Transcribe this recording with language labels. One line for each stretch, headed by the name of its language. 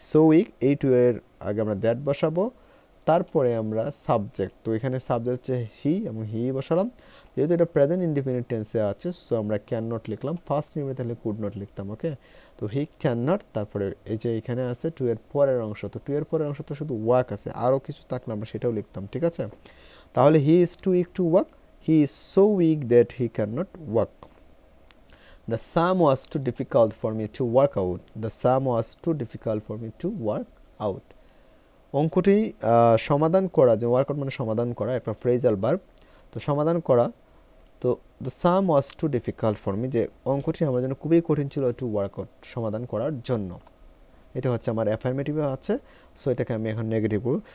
Bangla: Week, এই two এর আগে আমরা দ্যাট বসাবো, তারপরে আমরা সাবজেক্ট, তো এখানে সাবজেক্ট হচ্ছে হি এবং হি বসালাম, যেহেতু এটা প্রেজেন্ট ইন্ডিপেন্ডেন্ট টেন্সে আছে, সো আমরা ক্যান নট লিখলাম, ফার্স্ট নিয়মে তাহলে কুড নট লিখতাম, ওকে। তো হি ক্যান নট, তারপরে এই যে এখানে আছে টু এর পরের অংশ, তো টু এর পরের অংশ তো শুধু ওয়াক আছে, আরও কিছু থাকলে আমরা সেটাও লিখতাম, ঠিক আছে। তাহলে
English: He is too weak to walk, he is so weak that he can not walk. The sum was too difficult for me to work out. The sum was too difficult for me to work out.
Bangla: অঙ্কটি সমাধান করা, যে workout মানে সমাধান করা, একটা phrasal verb, তো সমাধান করা, তো
English: the sum was too difficult for me,
Bangla: যে অঙ্কটি আমার জন্য খুবই কঠিন ছিল
English: to work out,
Bangla: সমাধান করার জন্য। এটা হচ্ছে আমার অ্যাফার্মেটিভে আছে, সো এটাকে আমি এখন নেগেটিভ করব।